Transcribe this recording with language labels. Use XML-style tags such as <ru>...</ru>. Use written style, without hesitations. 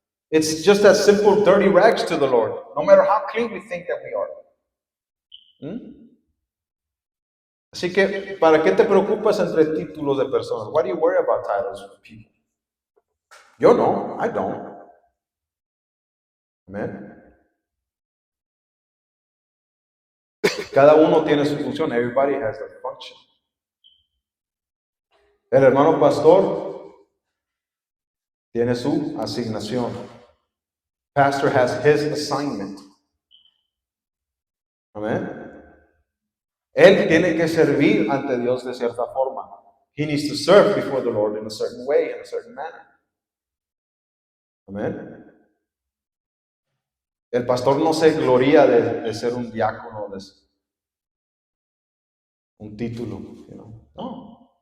<en>It's just as simple dirty rags to the Lord, no matter how clean we think that we are.</en> <es>Así que, ¿para qué te preocupas entre títulos de personas?</es> <en>Why do you worry about titles of people?</en> <es>Yo no,</es> <en>I don't.</en> <es>Amen. Cada uno tiene su función.</es> <en>Everybody has their function.</en> <es>El hermano pastor tiene su asignación.</es> <en>Pastor has his assignment. Amen.</en> <es>Él tiene que servir ante Dios de cierta forma.</es> <en>He needs to serve before the Lord in a certain way, in a certain manner. Amen.</en> <es>El pastor no se gloria de ser un diácono, de un título, No.</es>